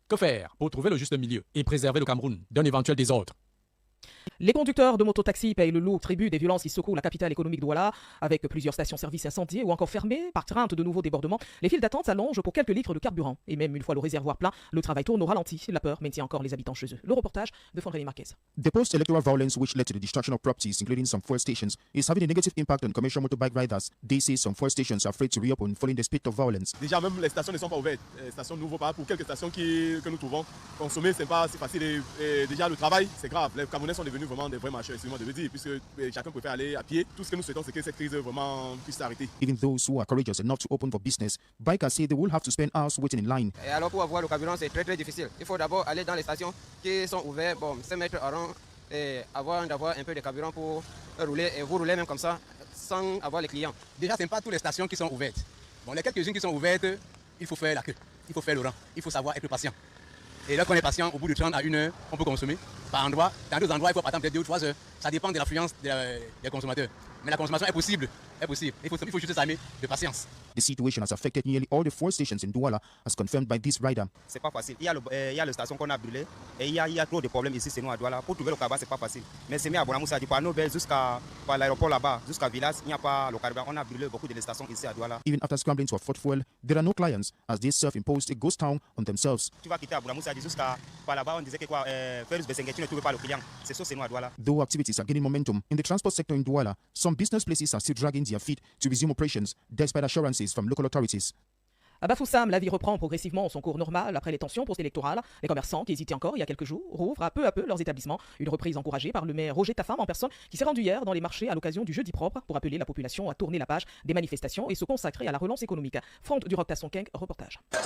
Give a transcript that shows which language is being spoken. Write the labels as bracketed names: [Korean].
[French] Que faire pour trouver le juste milieu et préserver le Cameroun d'un éventuel désordre? Les conducteurs de mototaxi payent le lourd tribut des violences qui secouent la capitale économique Douala, avec plusieurs stations-service incendiées ou encore fermées par crainte de nouveaux débordements. Les files d'attente s'allongent pour quelques litres de carburant. Et même une fois le réservoir plein, le travail tourne au ralenti. La peur maintient encore les habitants chez eux. Le reportage de Fondreni Marquez. [English] The post-electoral violence which led to the destruction of properties, including some fuel stations, is having a negative impact on commercial motorbike riders. They say some fuel stations are afraid to reopen following the spate of violence. [French] Déjà, même les stations ne sont pas ouvertes. Les stations ne pas pour quelques stations que nous trouvons. Consommer, c'est pas si facile. Et déjà, le travail, c'est grave. Les Camerounais sont devenus vraiment des vrais marcheurs, excusez-moi de le dire, puisque chacun préfère aller à pied. Tout ce que nous souhaitons, c'est que cette crise vraiment puisse s'arrêter. [English] Even those who are courageous enough to open for business, bikers say they will have to spend hours waiting in line. [French] Et alors pour avoir le carburant, c'est très difficile. Il faut d'abord aller dans les stations qui sont ouvertes, se mettre en rang et d'avoir un peu de carburant pour rouler. Et vous roulez même comme ça, sans avoir les clients. Déjà, ce n'est pas toutes les stations qui sont ouvertes. Bon, les quelques-unes qui sont ouvertes, il faut faire la queue, il faut faire le rang, il faut savoir être patient. Et lorsqu'on est patient, au bout de 30 à 1 heure, on peut consommer. Par endroit, dans d'autres endroits, il faut attendre peut-être 2 ou 3 heures. Ça dépend de l'affluence des consommateurs. Mais la consommation est possible. Il faut juste s'armer de patience. [English] The situation has affected nearly all the fuel stations in Douala, as confirmed by this rider. [French] C'est pas facile. Il y a le station qu'on a brûlé et il y a trop de problèmes ici, c'est nous à Douala. Pour trouver le carburant, c'est pas facile. Mais c'est mis à Bonamoussa, du Nobel jusqu'à l'aéroport là-bas, jusqu'à Villas, il n'y a pas le carburant. On a brûlé beaucoup de stations ici à Douala. [English] Even after scrambling to afford fuel, there are no clients, as they self-imposed a ghost town on themselves. [French] Tu vas quitter à Bonamoussa jusqu'à là-bas, on disait que Ferus Bessengue, tu ne trouves pas le client. C'est ça, c'est nous à Douala. [English] Though activities are gaining momentum in the transport sector in Douala, some business places are still dragging their feet to resume operations, despite assurances from local authorities. [French] À Bafoussam, la vie reprend progressivement son cours normal après les tensions post-électorales. Les commerçants qui hésitaient encore il y a quelques jours rouvrent à peu leurs établissements. Une reprise encouragée par le maire Roger Tafam en personne qui s'est rendu hier dans les marchés à l'occasion du jeudi propre pour appeler la population à tourner la page des manifestations et se consacrer à la relance économique. Franck Duroc-Tasson-King, reportage.